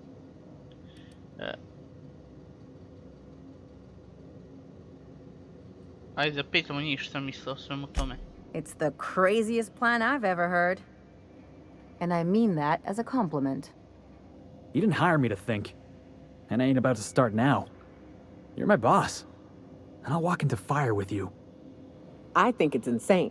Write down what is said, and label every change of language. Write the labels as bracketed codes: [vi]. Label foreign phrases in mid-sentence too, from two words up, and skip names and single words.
[sr] Ajde da pitamo njih šta misle o svemu tome. [en] It's the craziest plan I've ever heard. And I mean that as a compliment. You didn't hire me to think. And I ain't about to start now. You're my boss. And I'll walk into fire with you. I think it's insane.